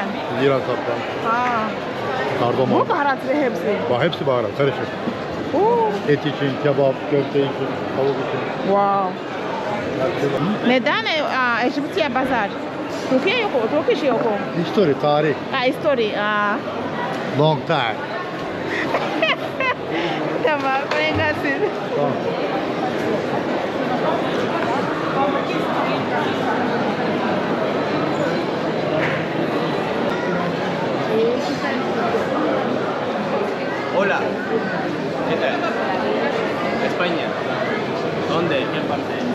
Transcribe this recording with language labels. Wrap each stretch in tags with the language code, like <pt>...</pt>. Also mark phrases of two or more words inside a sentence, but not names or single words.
<tr>İran safranı. Ha. Kardamom. Bu baharatlı hepsi. Bak hepsi baharat karışık. Oo. Et için, kebap, köfte için, tavuk için. Wow. Neden Egyptian Bazaar? Türkiye yok o, Turkish yok o.</tr> <en>History, tarih. History. Long time.</en> <tr>Tamam, kolay gelsin. Tamam.</tr> <es>Hola. ¿Qué tal? España. ¿Dónde? ¿Qué parte?</es>